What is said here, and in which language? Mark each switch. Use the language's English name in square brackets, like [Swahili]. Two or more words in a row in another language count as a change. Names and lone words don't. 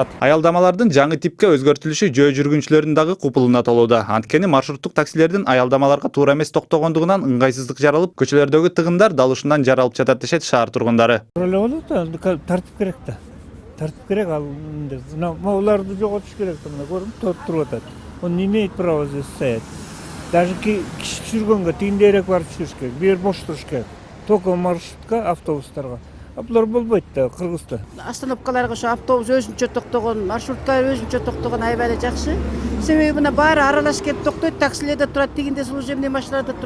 [Kyrgyz] Аялдамалардын жаңы типке өзгөртүлүшү жөө жүргүнчүлөрдүн дагы купулуна толууда. Анткени маршруттук таксилердин аялдамаларга туура эмес токтогондугунан ыңгайсыздык жаралып, көчөлөрдөгү тыгындар дал ушундан жаралып жатат дешет шаар тургундары. Тартип керек да. Тартип керек, ал уларды жоготуш керек да, мына көрүнүп туруп атат. [Russian] Он не имеет права здесь стоять. [Kyrgyz] Даже киши түшүргөнгө тигиндерээк барып түшүрүш керек, бир бош туруш керек. [Russian] Только маршрутка, [Kyrgyz] автобустарга. А булар болбойт да Кыргызда. Остановкаларга ошо автобус өзүнчө токтогон, маршруткалар өзүнчө токтогон аябай эле жакшы. Себеби мына баары аралашып келип токтойт, таксилерде турат, тигинде служебный машиналарда турат.